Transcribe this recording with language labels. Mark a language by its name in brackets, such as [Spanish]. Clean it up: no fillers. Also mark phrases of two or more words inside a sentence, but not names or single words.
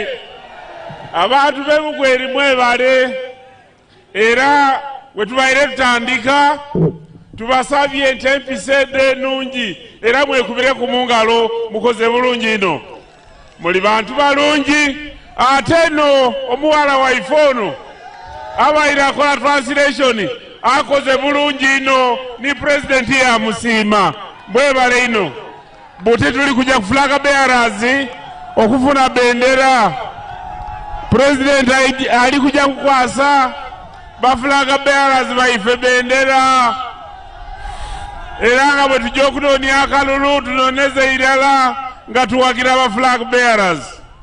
[Soga] Abantu b'Ebugweri mwebale era wetubaire tutandika tubasabye nti empisa ennungi era mwekubire ku mungalo mukoze bulungi ino. Muli bantu balungi ate no omuwala waife ono abaire akola translation akoze bulungi ino ni president yamusiima. Mwebale ino buti tuli kuja ku [English] flag bearers [Soga] okufuna bendera. President ali kuja kukwasa ba [English] flag bearers [Soga] baife bendera era nga bwe tujja okunoonya akalulu tunoneze irala nga tuwagira ba [English] flag bearers.